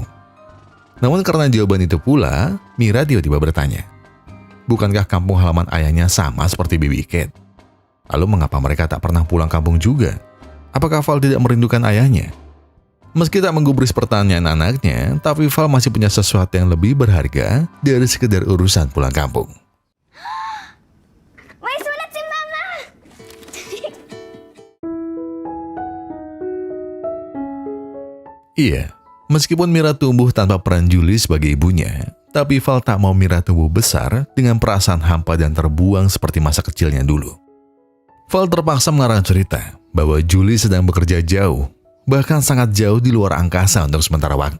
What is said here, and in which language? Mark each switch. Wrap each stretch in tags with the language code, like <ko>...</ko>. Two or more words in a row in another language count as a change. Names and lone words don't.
<id>Namun karena jawaban itu pula, Mira tiba-tiba bertanya, bukankah kampung halaman ayahnya sama seperti Baby Cat? Lalu mengapa mereka tak pernah pulang kampung juga? Apakah Val tidak merindukan ayahnya? Meski tak menggubris pertanyaan anaknya, tapi Val masih punya sesuatu yang lebih berharga dari sekedar urusan pulang kampung.</id> <tl>May sulat si Mama!</tl> <id>Iya, meskipun Mira tumbuh tanpa peran Julie sebagai ibunya, tapi Val tak mau Mira tumbuh besar dengan perasaan hampa dan terbuang seperti masa kecilnya dulu. Val terpaksa mengarang cerita bahwa Julie sedang bekerja jauh, bahkan sangat jauh di luar angkasa untuk sementara waktu.</id>